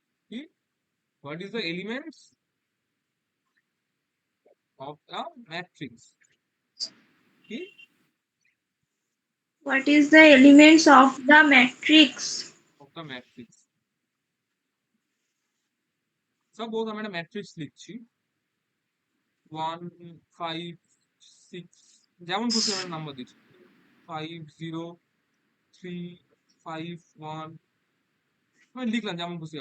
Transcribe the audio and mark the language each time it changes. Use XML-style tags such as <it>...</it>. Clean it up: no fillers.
<en>কি, what is the elements of the matrix?</en> <bn>কি?</bn> <en>What is the elements of the matrix? Of the matrix.</en> <bn>Suppose আমি একটা matrix লিখছি, 1, 5, 6, যেমন খুশি আমি নাম্বার দিচ্ছি, 5, 0, 3, 5, 1, আমি লিখলাম যেমন খুশি।</bn>